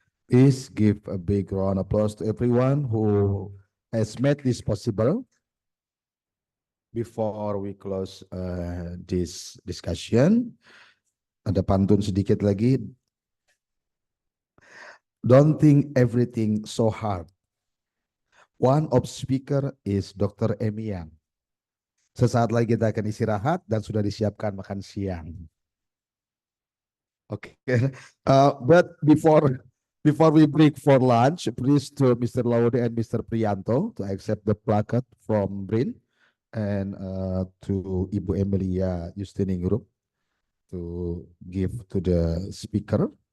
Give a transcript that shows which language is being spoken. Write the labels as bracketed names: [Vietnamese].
[English] Please give a big round of applause to everyone who has made this possible. Before we close this discussion, [Indonesian] ada pantun sedikit lagi. [English] Don't think everything so hard. One of speaker is Dr. Emian. [Indonesian] Sesaat lagi kita akan istirahat dan sudah disiapkan makan siang. [English] Okay. But before we break for lunch, please to Mr. Laude and Mr. Priyanto to accept the placard from Brin and to Ibu Emilia Justiningrup to give to the speaker.